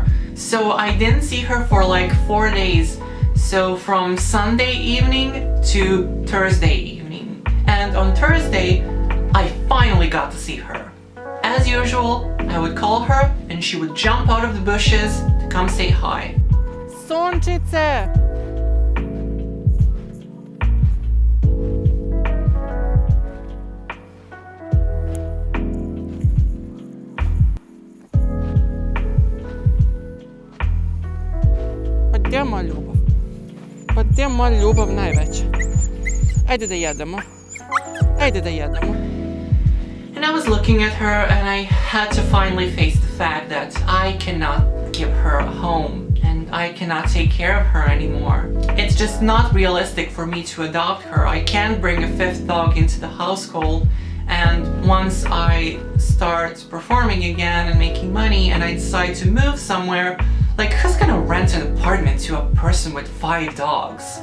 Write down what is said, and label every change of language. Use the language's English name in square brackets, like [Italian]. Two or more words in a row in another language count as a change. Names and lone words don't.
[English] So I didn't see her for like 4 days. So from Sunday evening to Thursday evening. And on Thursday, I finally got to see her. As usual, I would call her and she would jump out of the bushes to come say hi. [Bosnian] Sončice! Pa gdje moja ljubav? Pa gdje moja ljubav najveća? Ajde da jedemo. Ajde da jedemo. [English] And I was looking at her and I had to finally face the fact that I cannot give her a home and I cannot take care of her anymore. It's just not realistic for me to adopt her. I can't bring a 5th dog into the household, and once I start performing again and making money and I decide to move somewhere, like, who's gonna rent an apartment to a person with 5 dogs?